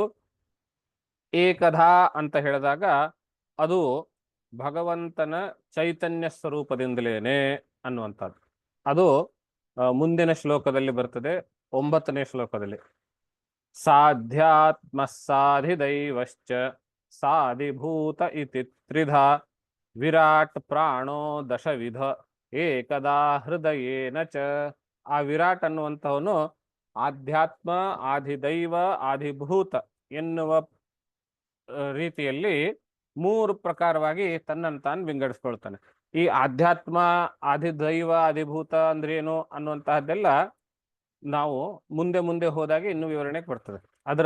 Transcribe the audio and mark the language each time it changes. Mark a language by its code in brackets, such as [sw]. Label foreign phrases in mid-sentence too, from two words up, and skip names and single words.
[kn] ಏಕಧಾ ಅಂತ ಹೇಳಿದಾಗ ಅದು ಭಗವಂತನ ಚೈತನ್ಯ ಸ್ವರೂಪದಿಂದಲೇನೆ ಅನ್ನುವಂಥದ್ದು. ಅದು ಮುಂದಿನ ಶ್ಲೋಕದಲ್ಲಿ ಬರ್ತದೆ, 9ನೇ ಶ್ಲೋಕದಲ್ಲಿ. [sa] ಸಾಧ್ಯಾತ್ಮ ಸಾಧಿದೈವಶ್ಚ ಸಾಧಿಭೂತ ಇತಿ ತ್ರಿಧಾ ವಿರಾಟ್ ಪ್ರಾಣೋ ದಶವಿಧ ಏಕದಾ ಹೃದಯೇನ ಚ. [kn] ಆ ವಿರಾಟ್ ಅನ್ನುವಂತಹವನು ಆಧ್ಯಾತ್ಮ, ಆದಿದೈವ, ಆದಿಭೂತ ಎನ್ನುವ ರೀತಿಯಲ್ಲಿ 3 ಪ್ರಕಾರವಾಗಿ ತನ್ನನ್ನು ತಾನು ವಿಂಗಡಿಸ್ಕೊಳ್ತಾನೆ. ಈ ಆಧ್ಯಾತ್ಮ, ಆದಿದೈವ, ಆದಿಭೂತ ಅಂದ್ರೇನು ಅನ್ನುವಂತಹದ್ದೆಲ್ಲ ನಾವು ಮುಂದೆ ಮುಂದೆ ಹೋದಾಗ ಇನ್ನೂ ವಿವರಣೆಗೆ ಬರ್ತದೆ.